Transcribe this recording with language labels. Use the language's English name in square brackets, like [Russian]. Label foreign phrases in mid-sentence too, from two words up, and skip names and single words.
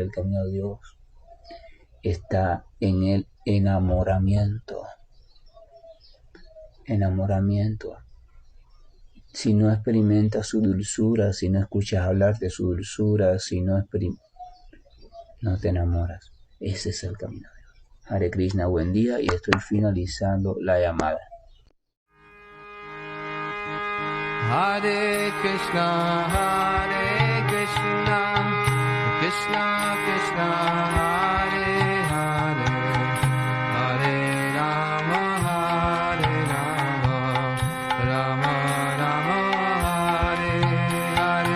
[Spanish] El camino a Dios está en el enamoramiento. enamoramiento. Si no experimentas su dulzura, si no escuchas hablar de su dulzura, si no te enamoras. Ese es el camino. [Sanskrit] हरे कृष्ण, [Spanish] buen día, y estoy finalizando la llamada. [Sanskrit] हरे कृष्ण, कृष्ण कृष्ण, हरे हरे, हरे राम, राम राम, हरे हरे.